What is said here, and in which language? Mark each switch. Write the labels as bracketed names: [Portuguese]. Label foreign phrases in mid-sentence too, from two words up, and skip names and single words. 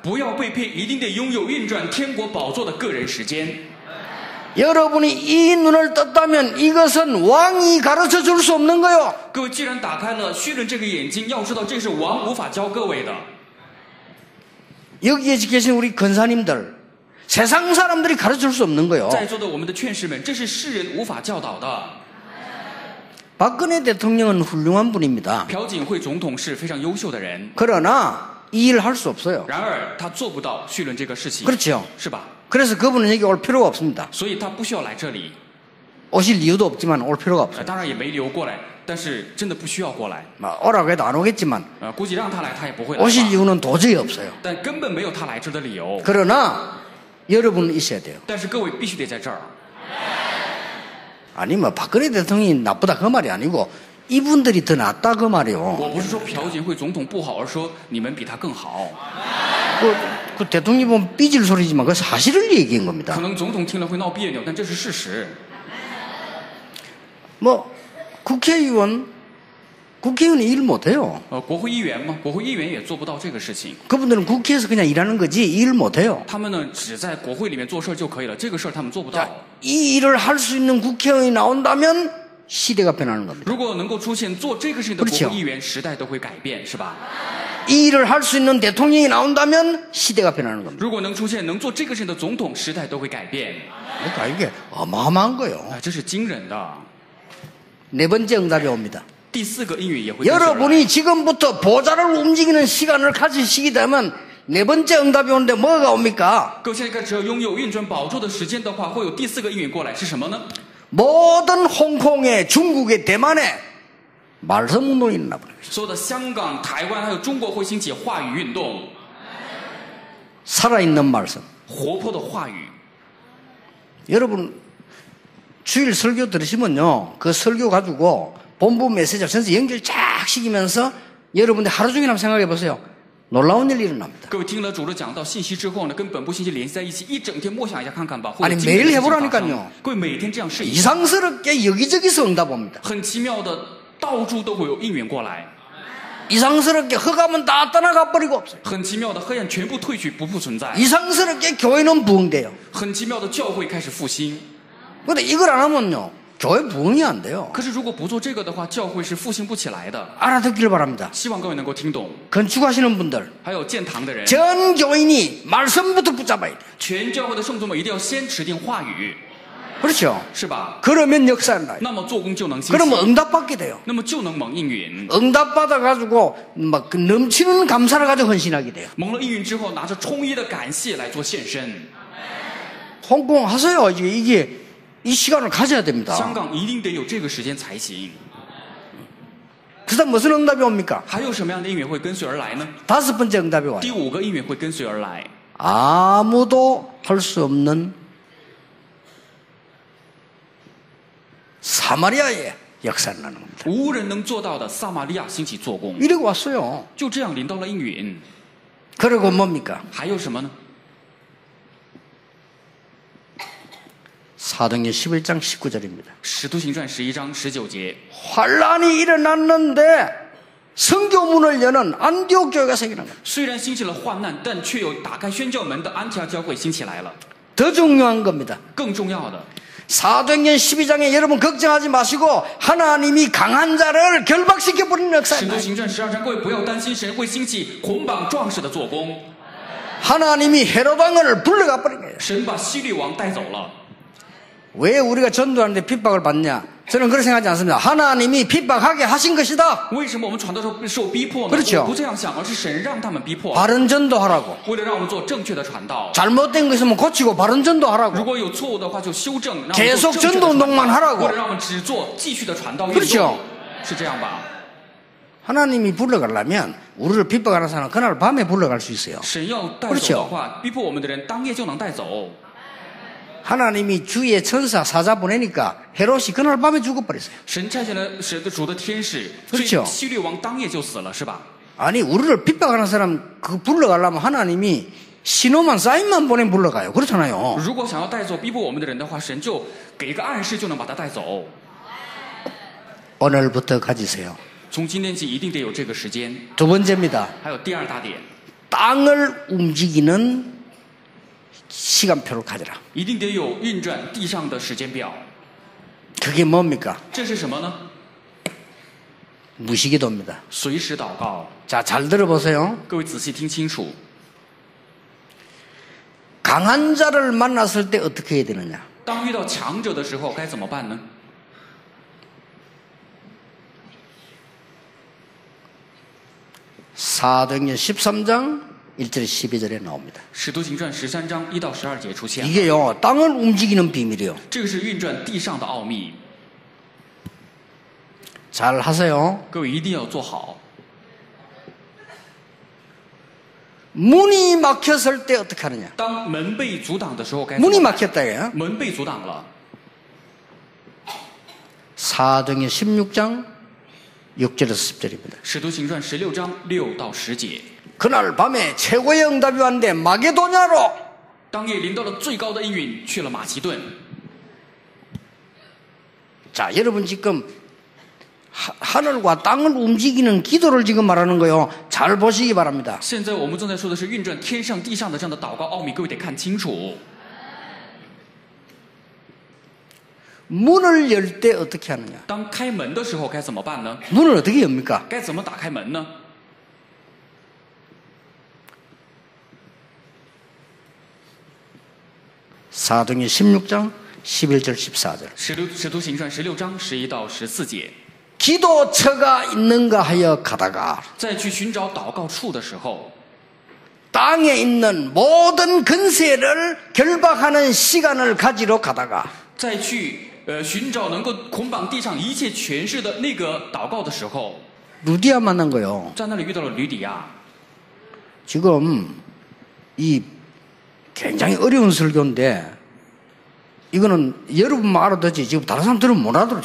[Chinese] 不要被骗，一定得拥有运转天国宝座的个人时间。 [Korean] 여러분이 이 눈을 떴다면 이것은 왕이 가르쳐 줄 수 없는 거요. [Chinese] 各位既然打开了虚人这个眼睛，要知道这是王无法教各位的。 [Korean] 여기에 계신 우리 권사님들 세상 사람들이 가르쳐 줄 수 없는 거요. [Chinese] 在座的我们的劝士们，这是世人无法教导的。 [Korean] 박근혜 대통령은 훌륭한 분입니다. [Chinese] 朴槿惠总统是非常优秀的人， [Korean] 그러나 이 일을 할 수 없어요. [Chinese] 然而他做不到绪论这个事情， [Korean] 그렇죠. [Chinese] 是吧？ [Korean] 그래서 그분은 여기 올 필요가 없습니다. [Chinese] 所以他不需要来这里， [Korean] 오실 이유도 없지만 올 필요가 없어요. [Chinese] 当然也没理由过来，但是真的不需要过来。 [Korean] 오라고 해도 안 오겠지만 [Chinese] 估计让他来，他也不会来吧。 [Korean] 오실 이유는 도저히 없어요. [Chinese] 但根本没有他来这的理由。 [Korean] 그러나 여러분은 있어야 돼요. [Chinese] 但是各位必须得在这儿。 [Korean] 아니 뭐 박근혜 대통령이 나쁘다 그 말이 아니고 이분들이 더 낫다 그 말이요. [Chinese] 我不是说朴槿惠总统不好，而说你们比他更好。 [Korean] 그 대통령이 보면 삐질 소리지만 그 사실을 얘기한 [Chinese] 可 [Korean] 겁니다. [Chinese] 能总统听了会闹别扭，但这是事实。 [Korean] 뭐 국회의원이 일 못해요. [Chinese] 国会议员嘛，国会议员也做不到这个事情。 [Korean] 그분들은 국회에서 그냥 일하는 거지 일 못해요. [Chinese] 他们呢，只在国会里面做事就可以了，这个事儿他们做不到。 [Korean] 이 일을 할 수 있는 국회의원이 나온다면 시대가 변하는 겁니다. [Chinese] 如果能够出现做这个事情的国会议员，时代都会改变，是吧？ [Korean] 이 일을 할 수 있는 대통령이 나온다면 시대가 변하는 겁니다. [Chinese] 如果能出现能做这个事情的总统，时代都会改变。 [Korean] 그러니까 이게 어마어마한 거예요. [Chinese] 这是惊人的。 [Korean] 네 번째 응답이 옵니다. [Chinese] 第四个应允也会跟随而来。 [Korean] 여러분이 지금부터 보좌를 움직이는 시간을 가지시게 되면 네 번째 응답이 오는데 뭐가 옵니까? [Chinese] 各位现在只要拥有运转宝座的时间的话，会有第四个应允过来，是什么呢？ [Korean] 모든 홍콩에 중국에 대만에 말씀 운동이 일어나 버려요. [Chinese] 所有的香港、台湾还有中国会兴起话语运动， [Korean] 살아있는 말씀. [Chinese] 活泼的话语。 [Korean] 여러분 주일 설교 들으시면요. 그 설교 가지고 본부 메시지 전체 연결 쫙 시키면서 여러분들 하루 종일 한번 생각해 보세요. 놀라운 일이 일어납니다. [Chinese] 各位听了主的讲道信息之后呢，跟本部信息联系在一起，一整天默想一下看看吧。 [Korean] 아니 [Chinese] 会有惊人的 [Korean] 매일 [Chinese] 事情发 [Korean] 해보라니까요. [Chinese] 生。各位每天这样试一下， [Korean] 이상스럽게 여기저기서 응답 옵니다. [Chinese] 很奇妙的，到处都会有应允过来。 [Korean] 이상스럽게 흑암은 다 떠나가 버리고 없어요. [Chinese] 很奇妙的，黑暗全部退去，不复存在。 [Korean] 이상스럽게 교회는 부흥돼요. [Chinese] 很奇妙的，教会开始复兴。 [Korean] 근데 이걸 안 하면요. 교회 부흥이 안 돼요. [Chinese] 可是如果不做这个的话，教会是复兴不起来的。 [Korean] 알아듣길 바랍니다. [Chinese] 希望各位能够听懂。 [Korean] 건축하시는 분들 [Chinese] 还有建堂的人， [Korean] 전 교인이 말씀부터 붙잡아야 돼요. [Chinese] 全教会的圣徒们一定要先持定话语， [Korean] 그렇죠? [Chinese] 是吧？ [Korean] 그러면 역사는 나요. [Chinese] 那么做工就能兴起， [Korean] 그러면 응답받게 돼요. [Chinese] 那么就能蒙应允。 [Korean] 응답받아가지고 막 그 넘치는 감사를 가지고 헌신하게 돼요. [Chinese] 蒙了应允之后，拿着充溢的感谢来做献身。 [Korean] 홍콩 하세요. 이게 이 시간을 가져야 [Chinese] 香 [Korean] 됩니다. [Chinese] 港一定得有这个时间才行。 [Korean] 그다음 무슨 응답이 옵니까? [Chinese] 还有什么样的应允会跟随而来呢？ [Korean] 다섯 번째 응답이 와요. [Chinese] 第五个应允会跟随而来， [Korean] 아무도 할 수 없는 사마리아의 역사를 나는 겁니다. [Chinese] 无人能做到的撒玛利亚兴起做工， [Korean] 이러고 왔어요. [Chinese] 就这样临到了应允。 [Korean] 그리고 뭡니까? [Chinese] 还有什么呢？ [Korean] 사도행전 11장 19절입니다. [Chinese] 使徒行传11章19节， [Korean] 환란이 일어났는데 성교문을 여는 안디옥 교회가 생기는 거예요. [Chinese] 虽然兴起了患难，但却有打开宣教门的安提阿教会兴起来了。 [Korean] 더 중요한 겁니다. [Chinese] 更重要的， [Korean] 사도행전 12장에 여러분 걱정하지 마시고 하나님이 강한 자를 결박시켜버리는 [Chinese] 使 [Korean] 역사입니다. [Chinese] 徒行传12章，各位不要担心，神会兴起捆绑壮士的做工。 [Korean] 하나님이 헤롯왕을 불러가 버린 거예요. [Chinese] 神把希律王带走了。 [Korean] 왜 우리가 전도하는데 핍박을 받냐? 저는 그렇게 생각하지 않습니다. 하나님이 핍박하게 하신 것이다. [Chinese] 为什么我们传道时候受逼迫呢？ [Korean] 그렇죠 [Chinese] 我不这样想，而是神让他们逼迫， [Korean] 바른 전도하라고. [Chinese] 为了让我们做正确的传道。 [Korean] 잘못된 거 있으면 고치고 바른 [Chinese] 如 [Korean] 전도하라고. [Chinese] 果有错误的话，就修正，让我们 [Korean] 계속 [Chinese] 做正确的 [Korean] 전도 [Chinese] 传道 [Korean] 운동만 하라고. [Chinese] 或者让我们只做继续的传道运 [Korean] 그렇죠 [Chinese] 动，是这样吧？ [Korean] 하나님이 불러가려면 우리를 핍박하는 사람은 그날 밤에 불러갈 수 있어요. [Chinese] 神要带走的话，逼迫我们的人当夜就能带走。 [Korean] 하나님이 주의 천사 사자 보내니까 헤롯이 그날 밤에 죽어버렸어요. [Chinese] 神差遣了神的主的天使，所 [Korean] 그렇죠 [Chinese] 以希律王当夜就死了，是吧？ [Korean] 아니 우리를 핍박하는 사람 그 불러가려면 하나님이 신호만 사인만 보내면 불러가요. 그렇잖아요. [Chinese] 如果想要带走逼迫我们的人的话，神就给一个暗示，就能把他带走。 [Korean] 오늘부터 가지세요. [Chinese] 从今天起，一定得有这个时间。 [Korean] 두 번째입니다. [Chinese] 还有第二大点， [Korean] 땅을 움직이는 시간표를 가져라. [Chinese] 一定得有运转地上的时间表。 [Korean] 그게 뭡니까? [Chinese] 这是什么呢？ [Korean] 무시기도입니다. [Chinese] 随时祷告。 [Korean] 자, 잘 들어보세요. [Chinese] 各位仔细听清楚， [Korean] 강한 자를 만났을 때 어떻게 해야 되느냐? [Chinese] 当遇到强者的时候该怎么办呢？ [Korean] 사도행전 13장 1절 12절에 나옵니다. [Chinese] 使徒行传13章1到12节出现了。 [Korean] 이게요, 땅을 움직이는 비밀이에요. [Chinese] 这个是运转地上的奥秘， [Korean] 잘 하세요. [Chinese] 各位一定要做好。 [Korean] 문이 막혔을 때 어떻게 하느냐? [Chinese] 当门被阻挡的时候该怎么 [Korean] 문이 [Chinese] 办？ [Korean] 막혔다 이거야. [Chinese] 门被阻挡了。 [Korean] 사도행전 16장 6절에서 10절입니다. [Chinese] 使徒行传16章6到10节， [Korean] 그날 밤에 최고의 응답이 왔는데 마게도냐로. [Chinese] 当夜临到了最高的应允，去了马其顿。 [Korean] 자, 여러분 지금 하늘과 땅을 움직이는 기도를 지금 말하는 거요. 잘 보시기 바랍니다. [Chinese] 现在我们正在说的是运转天上地上的这样的祷告奥秘，各位得看清楚。 [Korean] 문을 열 때 어떻게 하느냐? [Chinese] 当开门的时候该怎么办呢？ [Korean] 문을 어떻게 엽니까? [Chinese] 该怎么打开门呢？ [Korean] 사도행전 16장 11절 14절. [Chinese] 使徒行传16章11到14节， [Korean] 기도처가 있는가 하여 가다가 [Chinese] 在去寻找祷告处的时候， [Korean] 땅에 있는 모든 근세를 결박하는 시간을 가지러 가다가 [Chinese] 在去寻找能够捆绑地上一切权势的那个祷告的时候， [Korean] 루디아 만난 거요. [Chinese] 在那里遇到了吕底亚。 [Korean] 지금 이 굉장히 어려운 설교인데 이거는 여러분만 알아듣지 지금 다른 사람들은 못 알아들어.